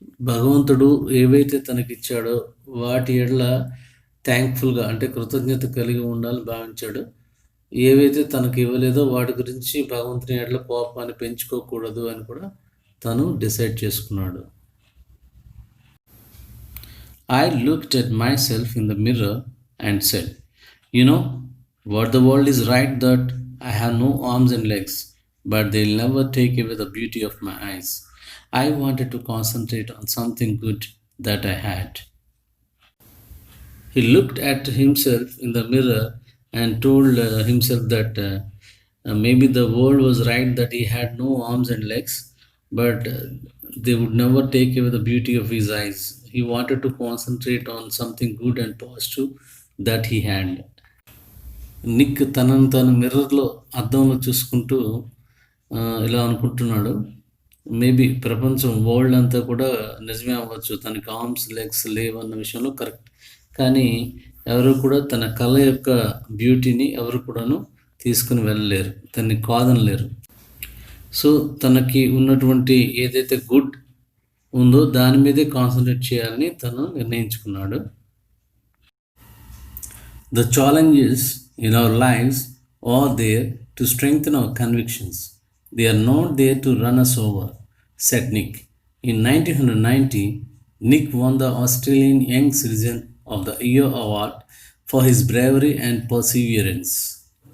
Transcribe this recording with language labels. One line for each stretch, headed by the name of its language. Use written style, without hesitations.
Telugu: భగవంతుడు ఏవైతే తనకిచ్చాడో వాటి ఎడల థ్యాంక్ఫుల్గా అంటే కృతజ్ఞత కలిగి ఉండాలని భావించాడు. ఏవైతే తనకు ఇవ్వలేదో వాటి గురించి భగవంతుని ఎడల కోపాన్ని పెంచుకోకూడదు అని కూడా తను డిసైడ్ చేసుకున్నాడు.
English: I looked at myself in the mirror and said, you know, what the world is right that I have no arms and legs, but they'll never take away the beauty of my eyes. I wanted to concentrate on something good that I had. He looked at himself in the mirror and told himself that maybe the world was right that he had no arms and legs, but they would never take away the beauty of his eyes. He wanted to concentrate on something good and positive that he had.
Telugu: Nick తనను తను మిర్రర్లో అద్దంలో చూసుకుంటూ ఇలా అనుకుంటున్నాడు, maybe ప్రపంచం world అంతా కూడా నిజమే అవ్వచ్చు, తనకి ఆర్మ్స్ లెగ్స్ లేవన్న విషయంలో కరెక్ట్. కానీ ఎవరు కూడా తన కళ యొక్క బ్యూటీని ఎవరు కూడాను తీసుకుని వెళ్ళలేరు, తనని కాదనలేరు. సో తనకి ఉన్నటువంటి ఏదైతే గుడ్ ఉందో దాని మీదే కాన్సన్ట్రేట్ చేయాలని తను నిర్ణయించుకున్నాడు.
English: The challenges in our lives are there to strengthen our convictions. They are not there to run us over, said Nick. In 1990, Nick won the Australian Young Citizen of the Year award for his bravery and perseverance.